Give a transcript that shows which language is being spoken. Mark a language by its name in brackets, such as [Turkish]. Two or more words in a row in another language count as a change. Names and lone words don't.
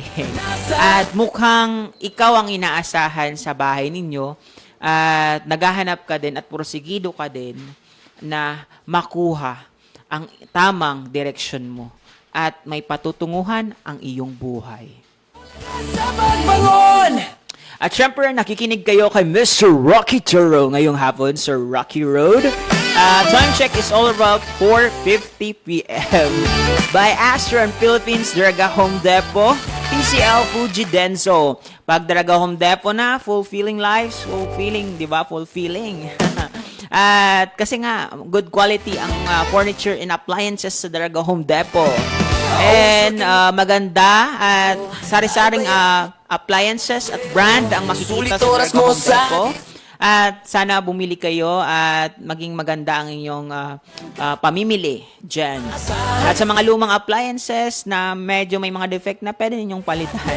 [Filipino] At mukhang ikaw ang inaasahan sa bahay ninyo at naghahanap ka din at porsigido ka din na makuha ang tamang direksyon mo at may patutunguhan ang iyong buhay. At syempre, nakikinig kayo kay Mr. Rocky Turo ngayong hapon, Sir Rocky Road. [English] Time check is all about 4:50 p.m. By Astro and Philippines Daraga Home Depot, PCL Fuji Denso. [Filipino] Pag Daraga Home Depot na, [English] fulfilling lives, fulfilling, [Filipino] di ba? Fulfilling. At kasi nga, [English] good quality [Filipino] ang [English] furniture and appliances [Filipino] sa Daraga Home Depot. And maganda at sari-saring appliances at brand ang makikita sa Daraga Home Depot. At sana bumili kayo at maging maganda ang inyong pamimili dyan. At sa mga lumang appliances na medyo may mga defect na pwede ninyong palitan.